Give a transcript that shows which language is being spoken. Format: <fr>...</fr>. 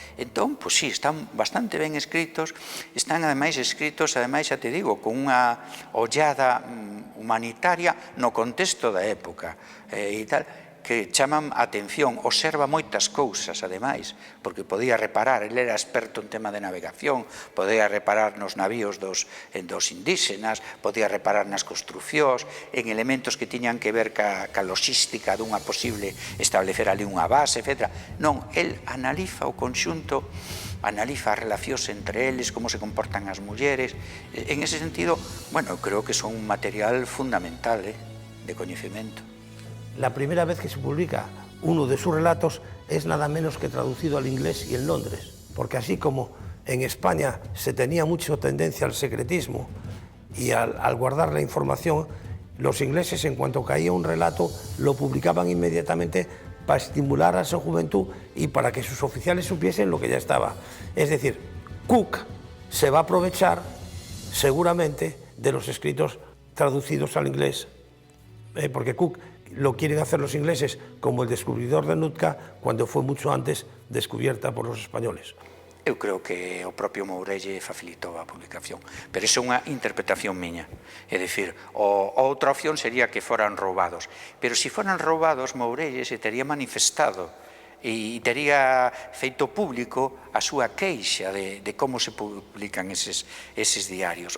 <gl>Entón, pois sí, están bastante ben escritos, están ademais escritos, ademais, xa te digo, con unha ollada humanitaria no contexto da época e tal, que chaman a atención, observa moitas cousas, ademais, porque podía reparar, ele era experto en tema de navegación, podía reparar nos navíos dos indígenas, podía reparar nas construcións, en elementos que tiñan que ver ca logística dunha posible establecer ali unha base, etc. Non, el analiza o conxunto, analiza as relacións entre eles, como se comportan as mulleres. En ese sentido, bueno, creo que son un material fundamental de coñecemento.</gl> <es>La primera vez que se publica uno de sus relatos es nada menos que traducido al inglés y en Londres, porque así como en España se tenía mucha tendencia al secretismo y al guardar la información, los ingleses, en cuanto caía un relato, lo publicaban inmediatamente para estimular a su juventud y para que sus oficiales supiesen lo que ya estaba. Es decir, Cook se va a aprovechar seguramente de los escritos traducidos al inglés, porque Cook lo quieren hacer los ingleses como el descubridor de Nootka, cuando fue mucho antes descubierta por los españoles.</es> <gl>Eu creo que o propio Mourelle facilitou a publicación, pero iso é unha interpretación miña. É dicir, outra opción sería que foran roubados, pero se foran roubados, Mourelle se tería manifestado e tería feito público a súa queixa de como se publican eses diarios.</gl>